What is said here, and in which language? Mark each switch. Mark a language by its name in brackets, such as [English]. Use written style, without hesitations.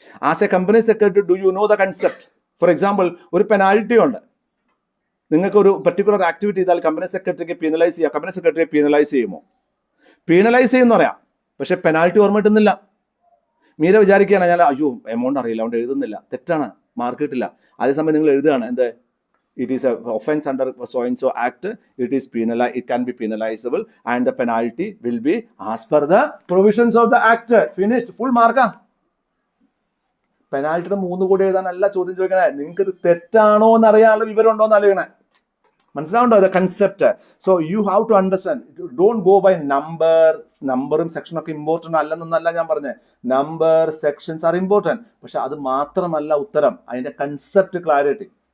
[English] As a company secretary, do you know the concept? For example, [Malayalam] ഒരു penalty ഉണ്ട്. നിങ്ങൾക്ക് ഒരു പർട്ടിക്കുലർ ആക്ടിവിറ്റി ചെയ്താൽ കമ്പനി സെക്രട്ടറിയെ പീനലൈസ് ചെയ്യുമോ? പീനലൈസ് ചെയ്യുമെന്ന് പറയാം, പക്ഷെ പെനാൽറ്റി ഓർമ്മ കിട്ടുന്നില്ല. മീര വിചാരിക്കുകയാണ് ഞാൻ അയ്യോ എമൗണ്ട് അറിയില്ല അതുകൊണ്ട് എഴുതുന്നില്ല. തെറ്റാണ്, മാർക്ക് കിട്ടില്ല. അതേസമയം നിങ്ങൾ എഴുതുകയാണ് എന്ത്? [English] It is a offense under so and so act. It can be penalizable and the penalty will be as per the provisions of the act. Finished. Full mark. [Malayalam] പെനാൽറ്റിയുടെ 3 കൂടി എഴുതാനല്ല ചോദ്യം ചോദിക്കണേ, നിങ്ങൾക്ക് ഇത് തെറ്റാണോ എന്ന് അറിയാനുള്ള വിവരം ഉണ്ടോ എന്ന് അറിയണേ. മനസ്സിലാവുണ്ടോ ഇത് concept? [English] So you have to understand. Don't go by [Malayalam] നമ്പറും സെക്ഷനൊക്കെ ഇമ്പോർട്ടൻ്റ് അല്ലെന്നല്ല ഞാൻ പറഞ്ഞത്. [English] number sections are important, [Malayalam] പക്ഷെ അത് മാത്രമല്ല ഉത്തരം, അതിന്റെ കൺസെപ്റ്റ് ക്ലാരിറ്റി.